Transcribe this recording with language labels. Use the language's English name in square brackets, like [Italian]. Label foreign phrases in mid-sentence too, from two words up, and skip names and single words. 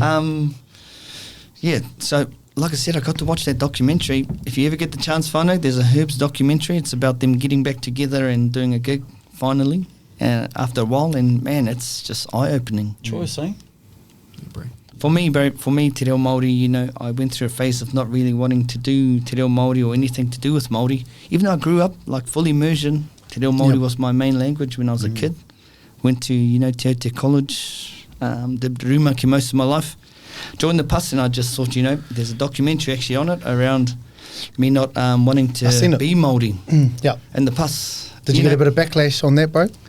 [English] Yeah, so like I said, I got to watch that documentary. If you ever get the chance, Whānau, there's a Herbs documentary. It's about them getting back together and doing a gig finally after a while. And man, it's just eye-opening. Choice, eh? Yeah, bro. For me, te reo Māori, you know, I went through a phase of not really wanting to do te reo Māori or anything to do with Māori. Even though I grew up like full immersion, te reo Māori Yep. was my main language when I was a kid. Went to, Te Aute College, did Rūmaki most of my life. Joined the PUS and I just thought, there's a documentary actually on it around me not wanting I seen to it. be Māori Yeah. in the PUS. Did you get a bit of backlash on that, bro?